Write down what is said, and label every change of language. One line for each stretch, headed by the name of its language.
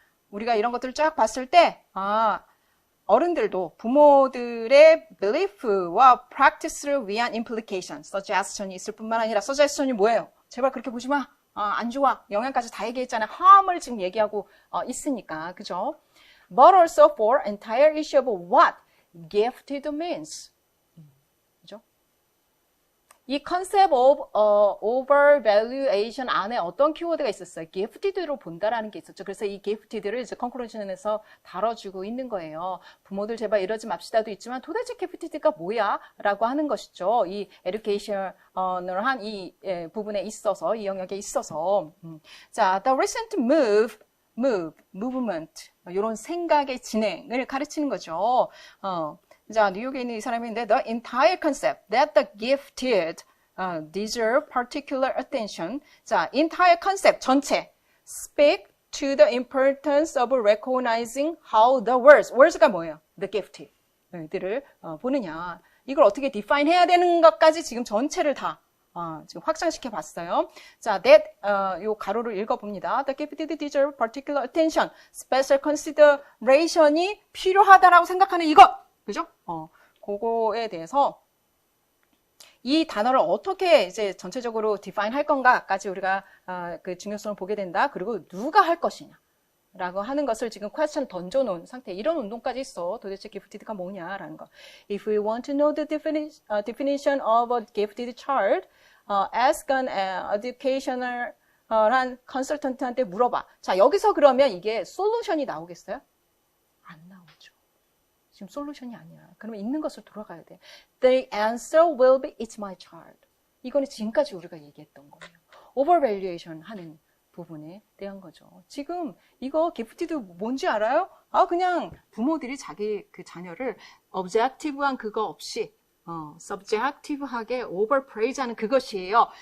Korean: 우리가 이런 것들을 쫙 봤을 때, 어른들도 부모들의 belief와 practice를 위한 implication, suggestion이 있을 뿐만 아니라, suggestion이 뭐예요? 제발 그렇게 보지 마. 안 좋아. 영향까지 다 얘기했잖아요. harm을 지금 얘기하고 있으니까. 그죠?
English: But also for entire issue of what gifted means.
Korean: 이 concept of overvaluation 안에 어떤 키워드가 있었어요? gifted로 본다라는 게 있었죠. 그래서 이 gifted를 이제 conclusion에서 다뤄주고 있는 거예요. 부모들 제발 이러지 맙시다도 있지만 도대체 gifted가 뭐야? 라고 하는 것이죠. 이 education을 한 이 부분에 있어서, 이 영역에 있어서.
English: 자, the recent movement.
Korean: 이런 생각의 진행을 가르치는 거죠. 자, 뉴욕에 있는 이 사람인데
English: the entire concept that the gifted deserve particular attention. 자, entire concept 전체 speak to the importance of recognizing how the words가 뭐예요?
Korean: The gifted들을 보느냐. 이걸 어떻게 define 해야 되는 것까지 지금 전체를 다 지금 확장시켜 봤어요. 자, that 요 가로를 읽어봅니다.
English: The gifted deserve particular attention, special consideration이
Korean: 필요하다라고 생각하는 이것. 그죠? 그거에 대해서 이 단어를 어떻게 이제 전체적으로 define 할 건가까지 우리가 그 중요성을 보게 된다. 그리고 누가 할 것이냐 라고 하는 것을 지금 question 던져놓은 상태. 이런 운동까지 있어. 도대체 gifted가 뭐냐라는 거.
English: If we want to know the definition of a gifted child, ask an educational
Korean: 한 컨설턴트한테 물어봐. 자, 여기서 그러면 이게 솔루션이 나오겠어요? 안 나오죠. 지금 솔루션이 아니야. 그러면 있는 것을 돌아가야 돼.
English: The answer will be it's my child.
Korean: 이거는 지금까지 우리가 얘기했던 거예요. overvaluation 하는 부분에 대한 거죠. 지금 이거 gifted 뭔지 알아요? 그냥 부모들이 자기 그 자녀를 objective한 그거 없이 subjective하게 overpraise 하는 그것이에요.